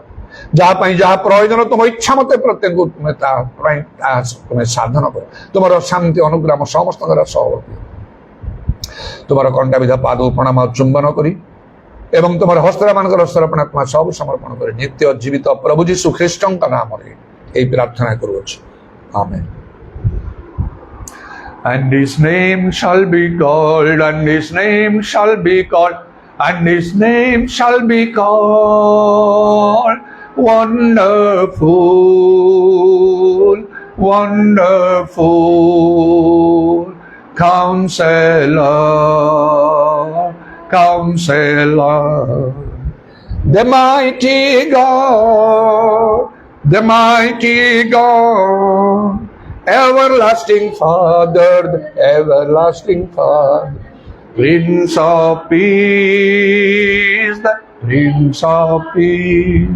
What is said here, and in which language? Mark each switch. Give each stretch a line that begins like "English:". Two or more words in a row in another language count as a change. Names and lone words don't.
Odia: ଯାହା ପାଇଁ ଯାହା ପ୍ରୟୋଜନ ତୁମ ଇଚ୍ଛା ମତେ ପ୍ରତ୍ୟେକଙ୍କୁ ତୁମେ ତା ପାଇଁ ତୁମେ ସାଧନ କର। ତୁମର ଶାନ୍ତି ଅନୁଗ୍ରହ ସମସ୍ତଙ୍କର ସହବର୍ତ୍ତୀ। ତୁମର କଣ୍ଟାବିଧ ପାଦ ପ୍ରଣାମ ଚୁମ୍ବନ କରି ଏବଂ ତୁମର ହସ୍ତରେ ମାନଙ୍କର ହସ୍ତରପଣ ତୁମ ସବୁ ସମର୍ପଣ କରି ନିତ୍ୟ ଜୀବିତ ପ୍ରଭୁ ଯୀଶୁ ଖ୍ରୀଷ୍ଟଙ୍କ ନାମରେ ଏହି ପ୍ରାର୍ଥନା କରୁଅଛୁ, ଆମେନ୍।
English: And his name shall be called, and his name shall be called, and his name shall be called Wonderful, Wonderful, Counselor, Counselor, the mighty God, the mighty God, everlasting Father, the everlasting Father, Prince of Peace, the Prince of Peace.